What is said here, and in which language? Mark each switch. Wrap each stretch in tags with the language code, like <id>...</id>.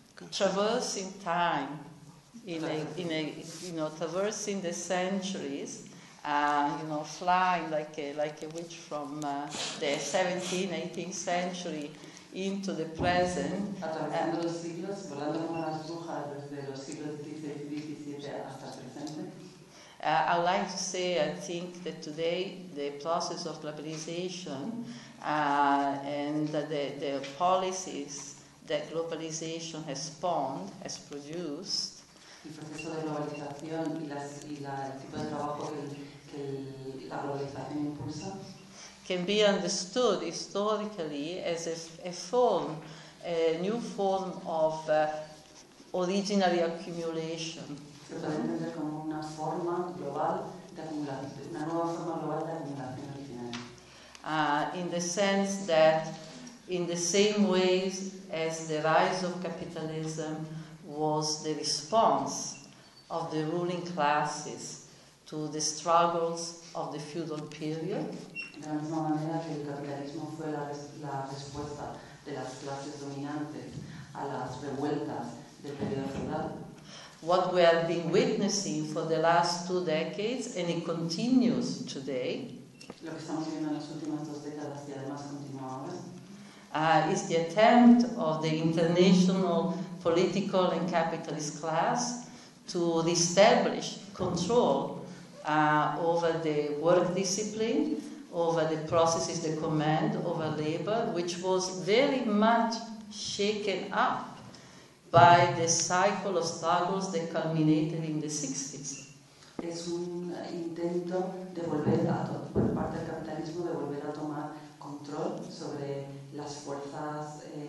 <en>traversing time in traversing the centuries flying like a witch from the 17th, 18th century into the present.</en> <es>Atravesando los siglos, volando como las brujas desde los siglos XVI, XVII hasta el presente.</es> <en>I would like to say, I think that today the process of globalization and the policies that globalization has spawned, has produced.</en> <es>El proceso de globalización y la el tipo de trabajo que la globalización impulsa.</es> <en>Can be understood historically as a new form of originary accumulation.</en> <es>Se puede entender como una forma global de acumulación, una nueva forma global de acumulación original.</es> <en>In the sense that, in the same ways as the rise of capitalism was the response of the ruling classes to the struggles of the feudal period.</en> <es>De la misma manera que el capitalismo fue la respuesta de las clases dominantes a las revueltas del periodo feudal.</es> <en>What we have been witnessing for the last two decades, and it continues today,</en> <es>lo que estamos viendo en las últimas dos décadas y además continúa ahora,</es> <en>is the attempt of the international political and capitalist class to reestablish control over the work discipline, over the processes they command, over labor, which was very much shaken up by the cycle of struggles that culminated in the 60s.</en> <es>Es un intento de volver a por parte del capitalismo de volver a tomar control sobre las fuerzas</es>